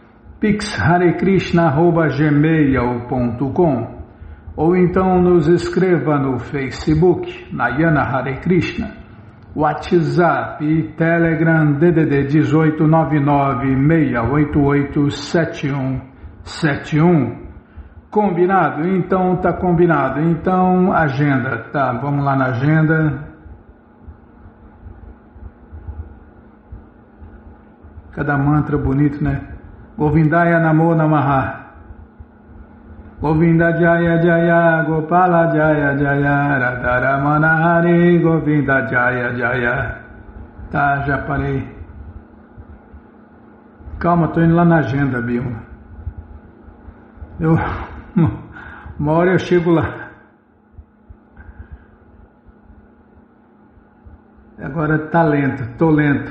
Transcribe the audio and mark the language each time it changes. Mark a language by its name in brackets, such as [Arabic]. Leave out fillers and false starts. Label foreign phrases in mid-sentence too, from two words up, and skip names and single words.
[Portuguese] pixharekrishna@gmail.com ou então nos escreva no Facebook, Nayana Hare Krishna, WhatsApp e Telegram DDD 1899-688-7171. Combinado? Então tá combinado. Então, agenda. Tá, vamos lá na agenda. Cada mantra bonito, né? [Sanskrit] गोविन्दाय नमो नमः. गोविन्द जय जय, गोपाल जय जय, राधारमण हरि, गोविन्द जय जय. [Portuguese] Tá, já parei. Calma, tô indo lá na agenda, Bímola. Uma hora eu chego lá. Agora tá lento, tô lento.